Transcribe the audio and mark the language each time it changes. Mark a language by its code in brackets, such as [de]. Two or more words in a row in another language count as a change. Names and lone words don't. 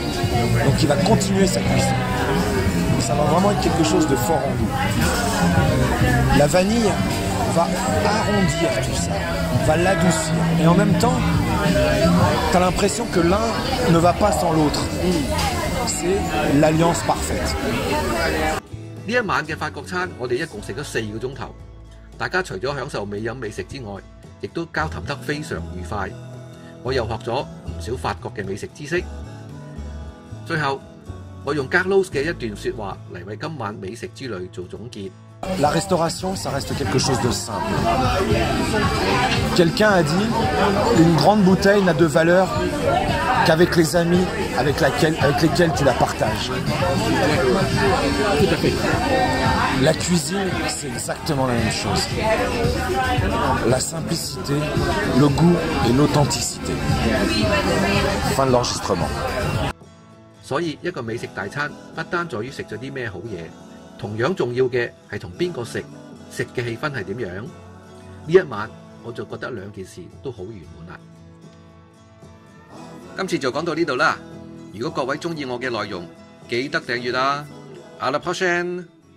[fr] Donc il va continuer sa cuisson. Donc ça va vraiment être quelque chose de fort en goût. La vanille va arrondir tout ça, va l'adoucir. Et en même temps, tu as l'impression que l'un ne va pas sans l'autre. C'est l'alliance parfaite. [yue] 呢一晚嘅法國餐，我哋一共食咗4個鐘頭。大家除咗享受美飲美食之外，亦都交談得非常愉快。我又學咗唔少法國嘅美食知識。最後，我用 Carlos 嘅一段説話嚟為今晚美食之旅做總結。 [fr] La restauration, ça reste quelque chose de simple. Quelqu'un a dit, une grande bouteille n'a de valeur qu'avec les amis avec lesquels tu la partages. Tout à fait. La cuisine, c'est exactement la même chose. La simplicité, le goût et l'authenticité. Fin de l'enregistrement. [yue] 所以一個美食大餐不單在於食咗啲咩好嘢，同樣重要嘅係同邊個食，食嘅氣氛係點樣。呢一晚我就覺得兩件事都好圓滿啦。今次就講到呢度啦。如果各位中意我嘅內容，記得訂閱啦。 [fr] À la prochaine！